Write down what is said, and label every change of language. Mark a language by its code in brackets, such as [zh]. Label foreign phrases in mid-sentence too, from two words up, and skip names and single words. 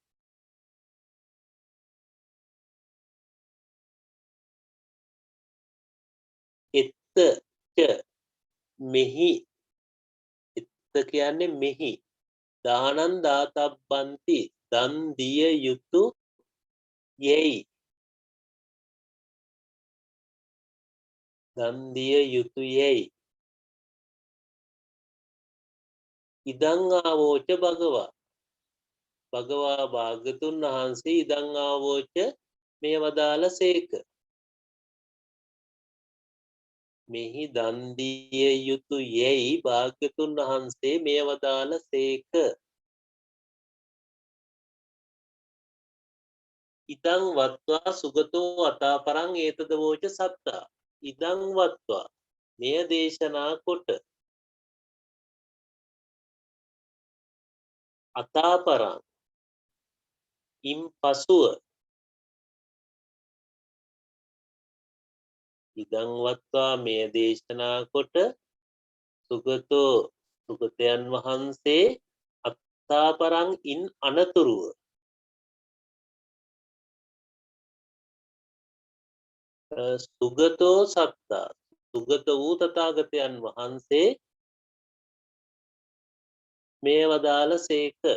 [si] එත්තච මෙහි එත්ත කියන්නේ මෙහි [pi] දානං දාතබ්බන්ති [si] දන් දිය යුතු යැයි දන් දිය යුතු යැයි [pi] ඉදං ආවෝච භගවා [si] භගවා භාග්‍යතුන් වහන්සේ [pi] ඉදං ආවෝච [si] මේ වදාළසේක. මෙහි දන් දිය යුතු යැයි භාග්‍යතුන් වහන්සේ මේ වදාළසේක. [pi] ඉදං වත්වා සුගතෝ අතාපරං ඒතද වෝච සත්තා. ඉදං වත්වා [si] මෙය දේශනා කොට අතාපරං ඉන් පසුව [pi] ඉදං වත්වා [si] මෙය දේශනා කොට සුගතෝ සුගතයන් වහන්සේ අත්තාපරං ඉන් අනතුරුව [pi] සුගතෝ සත්තා [si] සුගත වූ තථාගතයන් වහන්සේ මේ වදාළසේක.